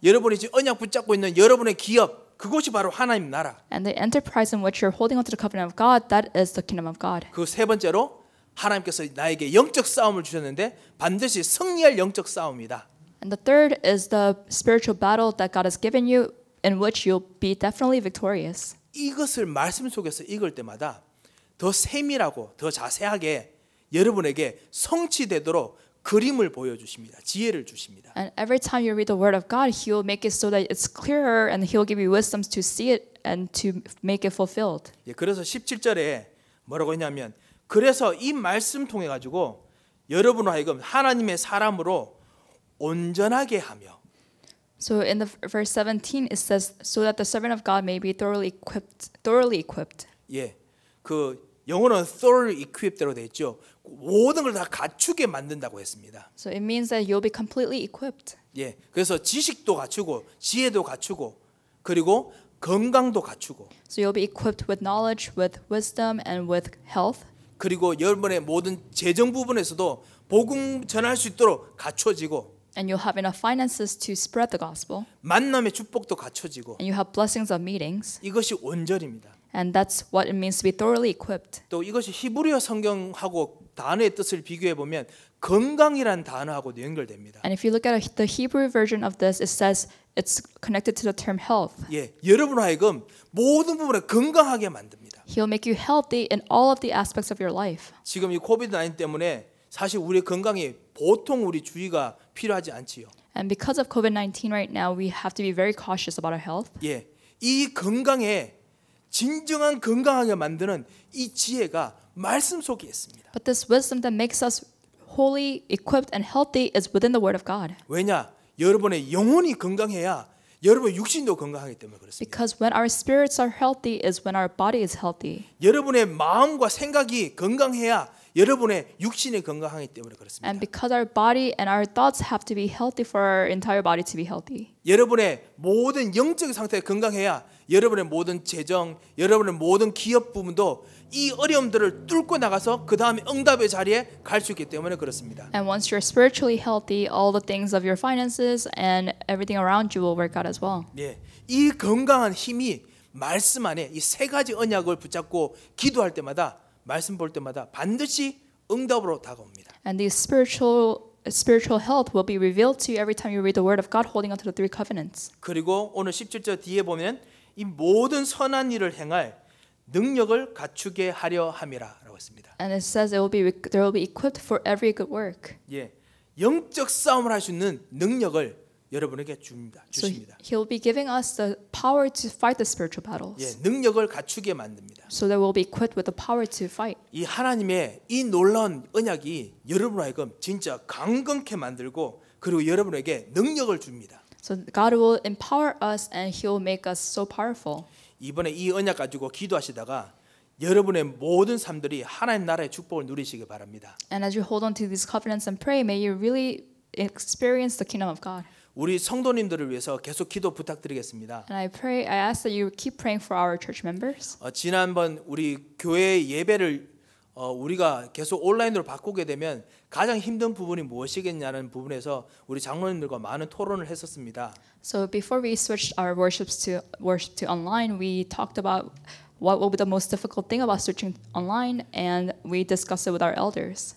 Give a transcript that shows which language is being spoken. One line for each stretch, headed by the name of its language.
Korean: 여러분이 지금 언약 붙잡고 있는 여러분의 기업, 그것이 바로 하나님 나라.
English: And the enterprise in which you're holding onto the covenant of God, that is the kingdom of God.
Korean: 그 세 번째로 하나님께서 나에게 영적 싸움을 주셨는데 반드시 승리할 영적 싸움이다.
English: And the third is the spiritual battle that God has given you, in which you'll be definitely victorious.
Korean: 이것을 말씀 속에서 읽을 때마다 더 세밀하고 더 자세하게 여러분에게 성취되도록 그림을 보여주십니다. 지혜를 주십니다.
English: And every time you read the word of God, He will make it so that it's clearer, and He will give you wisdoms to see it and to make it fulfilled.
Korean: 예, 그래서 17절에 뭐라고 했냐면 그래서 이 말씀 통해 가지고 여러분을 하여금 하나님의 사람으로 온전하게 하며.
English: So in the verse 17 it says so that the servant of God may be thoroughly equipped.
Korean: 예. 그 영어는
English: thoroughly equipped
Korean: 로 돼 있죠. 모든 걸 다 갖추게 만든다고 했습니다.
English: So it means that you'll be completely equipped.
Korean: 예. 그래서 지식도 갖추고 지혜도 갖추고 그리고 건강도 갖추고
English: So you'll be equipped with knowledge, with wisdom and with health.
Korean: 그리고 여러분의 모든 재정 부분에서도 복음 전할 수 있도록 갖춰지고
English: And you'll have enough finances to spread the gospel.
Korean: 만남의 축복도 갖춰지고
English: And you have blessings of meetings.
Korean: 이것이 온전입니다.
English: And that's what it means to be thoroughly equipped.
Korean: 또 이것이 히브리어 성경하고 단어의 뜻을 비교해 보면 건강이란 단어하고도 연결됩니다.
English: And if you look at the Hebrew version of this, it says it's connected to the term health.
Korean: 예, 여러분 하여금 모든 부분에 건강하게 만듭니다.
English: He'll make you healthy in all of the aspects of your life.
Korean: 지금 이 코비드-19 때문에 사실 우리의 건강이 보통 우리 주의가 필요하지 않지요.
English: And because of COVID-19 right now, we have to be very cautious about our health.
Korean: 예, 이 건강에 진정한 건강하게 만드는 이 지혜가 말씀 속에 있습니다.
English: But this wisdom that makes us wholly equipped and healthy is within the Word of God.
Korean: 왜냐? 여러분의 영혼이 건강해야 여러분의 육신도 건강하기 때문에 그렇습니다.
English: Because when our spirits are healthy is when our body is healthy.
Korean: 여러분의 마음과 생각이 건강해야 여러분의 육신이 건강하기 때문에 그렇습니다.
English: And because our body and our thoughts have to be healthy for our entire body to be healthy.
Korean: 여러분의 모든 영적 상태가 건강해야 여러분의 모든 재정, 여러분의 모든 기업 부분도 이 어려움들을 뚫고 나가서 그 다음에 응답의 자리에 갈 수 있기 때문에 그렇습니다.
English: And once you're spiritually healthy, all the things of your finances and everything around you will work out as well.
Korean: 예, 이 건강한 힘이 말씀 안에 이 세 가지 언약을 붙잡고 기도할 때마다 말씀 볼 때마다 반드시 응답으로 다가옵니다.
English: And these spiritual health will be revealed to you every time you read the Word of God, holding on to the three covenants.
Korean: 그리고 오늘 17절 뒤에 보면 이 모든 선한 일을 행할 능력을 갖추게 하려 함이라라고 했습니다.
English: And it says they will be equipped for every good work.
Korean: 예, 영적 싸움을 할 수 있는 능력을 여러분에게 주십니다.
English: So He'll be giving us the power to fight the spiritual
Korean: 예,
English: battles.
Korean: 능력을 갖추게 만듭니다.
English: So that we'll be equipped with the power to fight.
Korean: 이 하나님의 이 놀라운 언약이 여러분 하여금 진짜 강건케 만들고 그리고 여러분에게 능력을 줍니다.
English: So God will empower us and He will make us so powerful.
Korean: 이번에 이 언약 가지고 기도하시다가 여러분의 모든 삶들이 하나님 나라의 축복을 누리시기 바랍니다.
English: And as you hold on to these covenants and pray, may you really experience the kingdom of God.
Korean: 우리 성도님들을 위해서 계속 기도 부탁드리겠습니다.
English: And I ask that you keep praying for our church members.
Korean: 지난번 우리 교회 예배를 우리가 계속 온라인으로 바꾸게 되면 가장 힘든 부분이 무엇이겠냐는 부분에서 우리 장로님들과 많은 토론을 했었습니다.
English: So before we switched our worship to online, we talked about what will be the most difficult thing about switching online, and we discussed it with our elders.